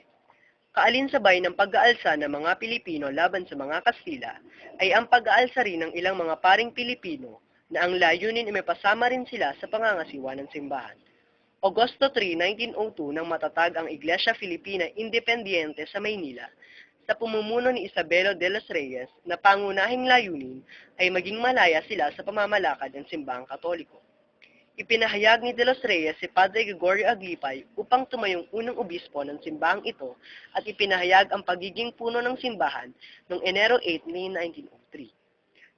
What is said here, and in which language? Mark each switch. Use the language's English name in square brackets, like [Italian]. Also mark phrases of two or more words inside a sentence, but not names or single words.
[Filipino] Kaalinsabay ng pag-aalsa ng mga Pilipino laban sa mga Kastila ay ang pag-aalsa rin ng ilang mga paring Pilipino na ang layunin ay mapasama rin sila sa pangangasiwa ng simbahan. Agosto 3, 1902 nang matatag ang Iglesia Filipina Independiente sa Maynila sa pamumuno ni Isabelo de los Reyes na pangunahing layunin ay maging malaya sila sa pamamalakad ng simbahang Katoliko. Ipinahayag ni de los Reyes si Padre Gregorio Aglipay upang tumayong unang obispo ng simbahang ito at ipinahayag ang pagiging puno ng simbahan noong Enero 8, 1903.